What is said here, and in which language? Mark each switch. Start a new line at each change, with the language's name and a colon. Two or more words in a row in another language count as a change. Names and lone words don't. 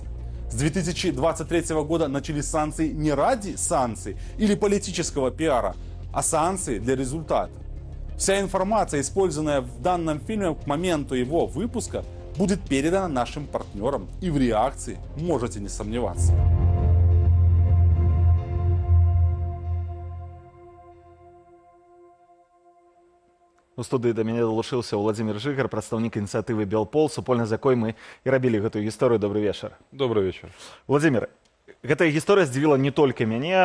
Russian: С 2023 года начались санкции не ради санкций или политического пиара, а санкции для результата. Вся информация, использованная в данном фильме к моменту его выпуска, будет передана нашим партнерам, и в реакции можете не сомневаться.
Belarusian: У студыі да мяне далучыўся Владзімір Жыгар, прадстаўнік ініцыятывы Белпол, супольна з якой мы і рабілі гэтую гісторыю. Добрый вечар.
Russian: Добрый вечер.
Belarusian: Владзімір, гэтая гісторыя здзівіла не толькі мяне.